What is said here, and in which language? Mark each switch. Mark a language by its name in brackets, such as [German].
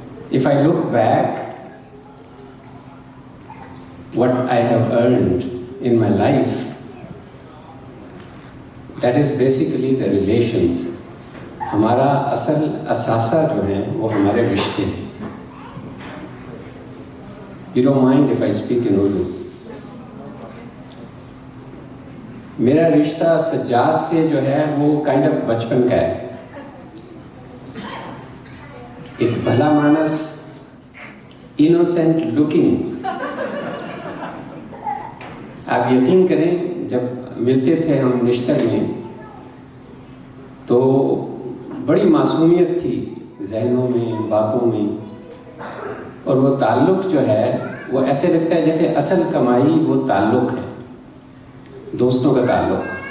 [English] If I look back, what I have earned in my life, that is basically the relations. [Hindi] हमारा असल असासा जो है वो हमारे रिश्ते हैं. [English] You don't mind if I speak in Urdu? [Hindi] मेरा रिश्ता सज्जाद से जो है वो [English] kind of [Hindi] बचपन का है. एक भला मानस, [English] Innocent looking. [Hindi] आप यकीन करें, जब मिलते थे हम रिश्ते में तो बड़ी मासूमियत थी ज़हनों में, बातों में, और वो ताल्लुक़ जो है वो ऐसे लगता है जैसे असल कमाई वो ताल्लुक़ है, दोस्तों का ताल्लुक़.